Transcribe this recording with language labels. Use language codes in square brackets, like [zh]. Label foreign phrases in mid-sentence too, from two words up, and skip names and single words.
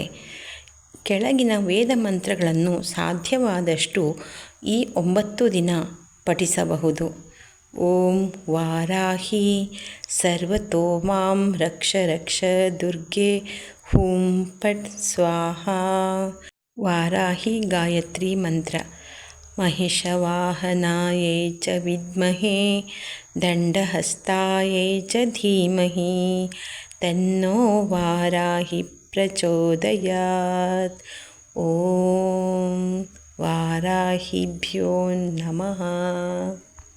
[kn] ಕೆಳಗಿನ ವೇದ ಮಂತ್ರಗಳನ್ನು ಸಾಧ್ಯವಾದಷ್ಟು ಈ 9 ದಿನ ಪಠಿಸಬಹುದು. [sa] ಓಂ ವಾರಾಹಿ ಸರ್ವತೋ ಮಾಂ ರಕ್ಷ ರಕ್ಷ ದುರ್ಗೆ ಹೂಂ ಪಟ್ ಸ್ವಾಹಾ. [kn] ವಾರಾಹಿ ಗಾಯತ್ರಿ ಮಂತ್ರ. [sa] ಮಹಿಷವಾಹನಾಯೈ ಚ ವಿದ್ಮಹೇ ದಂಡಹಸ್ತಾಯೈ ಚ ಧೀಮಹಿ ತನ್ನೋ ವಾರಾಹಿ ಪ್ರಚೋದಯಾತ್. ಓಂ ವಾರಾಹಿಭ್ಯೋ ನಮಃ.